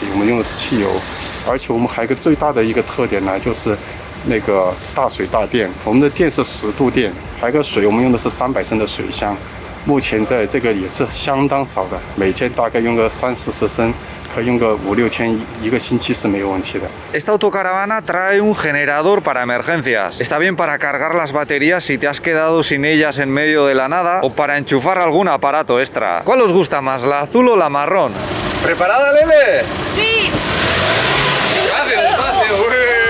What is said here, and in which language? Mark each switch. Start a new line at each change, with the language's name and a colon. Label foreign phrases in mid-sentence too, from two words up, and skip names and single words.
Chinese: 我们用的是汽油，而且我们还有一个最大的一个特点呢，就是大水大电。我们的电是10度电，还有个水，我们用的是300升的水箱。目前在这个也是相当少的，每天大概用个30-40升。用个5-6天一个星期是没有问题的。
Spanish: Esta autocaravana trae un generador para emergencias. Está bien para cargar las baterías si te has quedado sin ellas en medio de la nada o para enchufar algún aparato extra. ¿Cuál os gusta más, la azul o la marrón? ¿Preparada, Lele? Sí. Despacio, despacio.